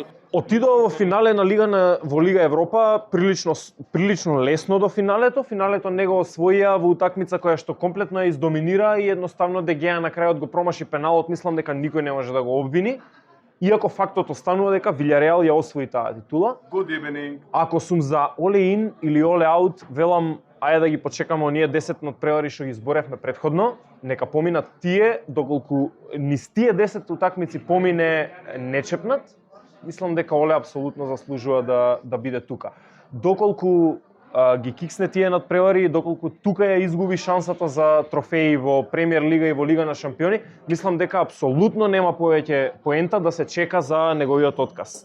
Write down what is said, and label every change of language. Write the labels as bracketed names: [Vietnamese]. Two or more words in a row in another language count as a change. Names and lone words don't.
[Macedonian] Отидоа во финале во Лига Европа прилично лесно до финалето. Финалето не го освоија во утакмица која што комплетно ја издоминира и едноставно Де Геа на крајот го промаши пеналот, мислам дека никој не може да го обвини. Иако фактот останува дека Вилјареал ја освои таа титула. [English] Good evening. [Macedonian] Ако сум за [English] all in [Macedonian] или [English] all out, [Macedonian] велам ајде да ги почекаме оние 10 надпревари што ги изборевме претходно, нека поминат тие, доколку низ тие 10 утакмици помине нечепнат, мислам дека Оле апсолутно заслужува да биде тука. Доколку ги киксне тие надпревари, доколку тука ја изгуби шансата за трофеи во Премиер лига и во Лига на шампиони, мислам дека апсолутно нема повеќе поента да се чека за неговиот отказ.